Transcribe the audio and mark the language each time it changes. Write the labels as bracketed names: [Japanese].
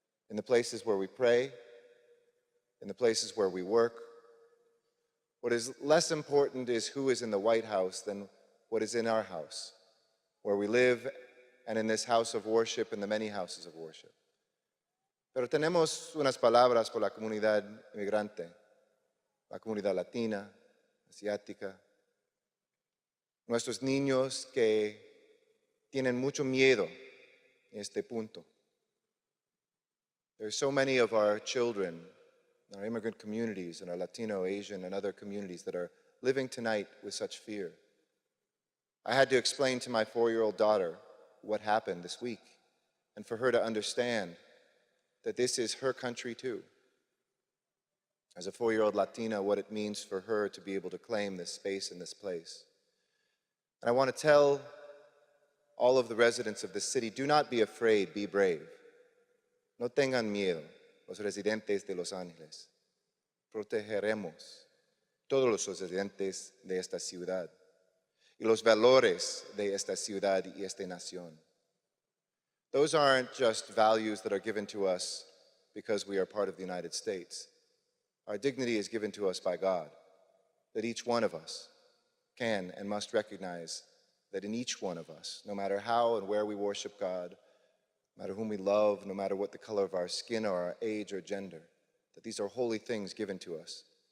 [English] In the places where we pray, in the places where we work. What is less important is who is in the White House than what is in our house, where we live, and in this house of worship and the many houses of worship. [Spanish] Pero tenemos unas palabras por la comunidad inmigrante, la comunidad latina, asiática, nuestros niños que tienen mucho miedo en este punto. [English] There are so many of our children, our immigrant communities, and our Latino, Asian, and other communities that are living tonight with such fear. I had to explain to my 4-year-old daughter what happened this week, and for her to understand that this is her country too. As a 4-year-old Latina, what it means for her to be able to claim this space in this place. And I want to tell all of the residents of this city, do not be afraid, be brave. [Spanish] No tengan miedo, los residentes de Los Ángeles. Protegeremos todos los residentes de esta ciudad y los valores de esta ciudad y esta nación. [English] Those aren't just values that are given to us because we are part of the United States. Our dignity is given to us by God, that each one of us can and must recognize that in each one of us, no matter how and where we worship God, no matter whom we love, no matter what the color of our skin or our age or gender, that these are holy things given to us.